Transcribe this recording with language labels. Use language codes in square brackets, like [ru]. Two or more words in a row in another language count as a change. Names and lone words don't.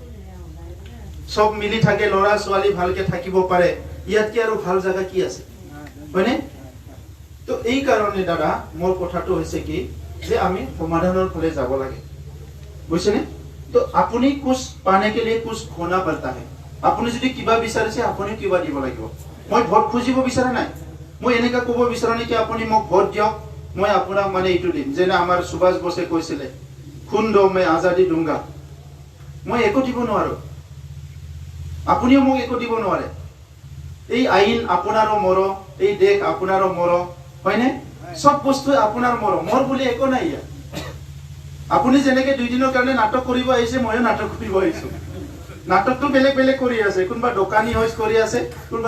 [as] সব মিলি থাকে লৰা ছোৱালী ভালকে থাকিব পাৰে ইয়াত কি আৰু ভাল জায়গা কি আছে হয়নে তো এই কাৰণে দাদা মোৰ কথাটো হৈছে কি যে আমি সমাধানৰ ফালে যাব লাগে বুজিছেনে তো আপুনি [hi] कुछ पाने के लिए कुछ खोना पड़ता है [as] আপুনি যদি কিবা বিচাৰিছে আপুনি কিবা দিব লাগিব মই ভোট খুজিব বিচাৰা নাই মই এনেকা ক'ব বিচাৰা নাই কি আপুনি মোক ভোট দিয়ক মই আপোনাক মানে ইটো দিম যেনে আমাৰ সুভাষ বসে কৈছিলে [hi] ख़ून दो [as] মই [hi] आज़ादी दूँगा [as] মই একো দিব নোৱাৰো আপুনিও মোক একো দিব নোৱাৰে এই আইন আপোনাৰো মোৰ এই দেশ আপোনাৰো মোৰ হয়নে সব বস্তু আপোনাৰ মোৰ বুলি একো নাই ইয়া আপুনি যেনেকে দুই দিনৰ কাৰণে নাটক কৰিব আহিছে ময়ো নাটক কৰিব আহিছো নাটকটো বেলেগ বেলেগ কৰি আছে কোনবা দোকানী হৈছ কৰি আছে কোনবা